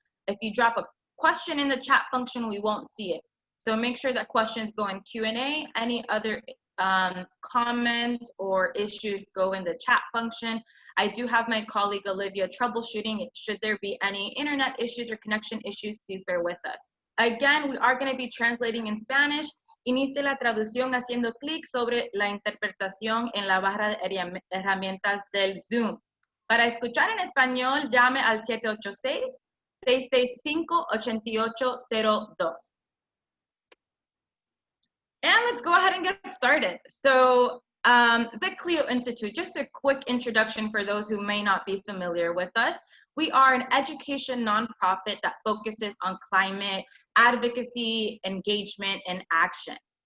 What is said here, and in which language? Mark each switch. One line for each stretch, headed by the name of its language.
English: If you drop a question in the chat function, we won't see it. So make sure that questions go in Q&A. Any other comments or issues go in the chat function. I do have my colleague Olivia troubleshooting. Should there be any internet issues or connection issues, please bear with us. Again, we are going to be translating in Spanish.
Spanish: Inicie la traducción haciendo clic sobre la interpretación en la barra de herramientas del Zoom. Para escuchar en español, llame al 786-665-8802.
English: And let's go ahead and get started. So the CLEO Institute, just a quick introduction for those who may not be familiar with us. We are an education nonprofit that focuses on climate advocacy, engagement, and action.